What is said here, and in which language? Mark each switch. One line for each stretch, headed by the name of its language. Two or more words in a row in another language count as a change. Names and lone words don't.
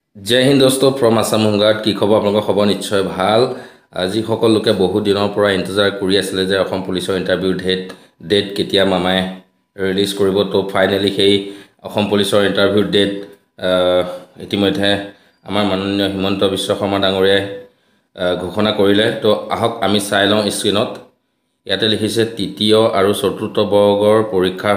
Hindi: जय हिंद दोस्तों फ्रॉम आसाम होमगार्ड की खबर आपलोक खबर निश्चय
Assamese: ভাল আজি সকল লোকে বহু দিনৰ পৰা ইন্তজাৰ কৰি আছিল যে অসম পুলিচৰ ইন্টাৰভিউ ডেট কেতিয়া মামাই ৰিলিজ কৰিব তো ফাইনালি সেই অসম পুলিচৰ ইন্টাৰভিউ ডেট ইতিমধ্যে আমাৰ মাননীয় হিমন্ত বিশ্ব শৰ্মা ডাঙৰীয়াই ঘোষণা কৰিলে তো আহক আমি চাই লওঁ স্ক্ৰিনত ইয়াতে লিখিছে তৃতীয় আৰু চতুৰ্থ বৰ্গৰ পৰীক্ষাৰ